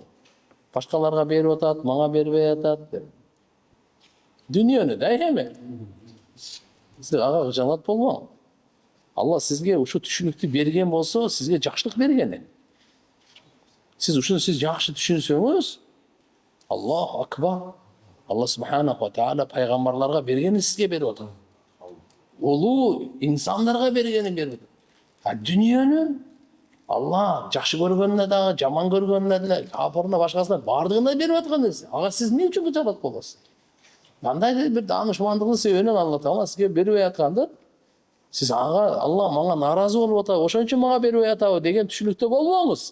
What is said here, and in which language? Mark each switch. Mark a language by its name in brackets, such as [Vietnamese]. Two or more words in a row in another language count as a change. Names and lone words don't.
[Kyrgyz] Башкаларга берип атат, мага бербей атат деп. Дүнүйөнү да эме. Сиз ага жалат болбоңуз. Алла сизге ушу түшүнүктү берген болсо, сизге жакшылык берген. Сиз ушуну жакшы түшүнсөңүз, [Arabic] الله أكبر. [Kyrgyz] Алла [Arabic] سبحانه وتعالى [Kyrgyz] пайгамбарларга бергенин сизге берип атат. Улуу инсандарга бергенин берип атат. Дүнүйөнү Алла жакшы көргөнүнө дагы, жаман көргөнүнө деле, капырына башкасына бардыгына берип аткан нерсе. Ага сиз эмне үчүн жалат болосуз? Кандай бир даанышмандыктын себебинен Алла Таала сизге бербей атканды, сиз ага Алла мага наразы болуп атат, ошон үчүн мага бербей атабы деген түшүнүктө болбоңуз.